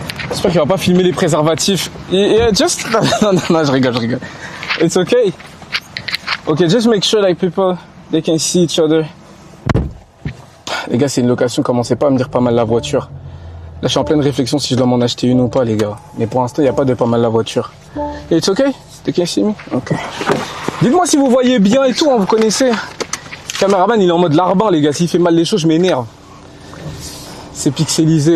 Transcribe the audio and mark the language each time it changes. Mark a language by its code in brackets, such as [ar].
[fr] J'espère qu'il va pas filmer les préservatifs. [en] Yeah, just [fr] non, je rigole. [en] It's okay. Okay, just make sure like people they can see each other. [fr] Les gars, c'est une location. Commencez pas à me dire pas mal la voiture. Là, je suis en pleine réflexion si je dois m'en acheter une ou pas, les gars. Mais pour l'instant, il n'y a pas de pas mal la voiture. Et [en] it's okay? They can see me? [fr] Ok. Dites-moi si vous voyez bien et tout, hein, vous connaissez. Le caméraman, il est en mode larbin, les gars. S'il fait mal les choses, je m'énerve. C'est pixelisé.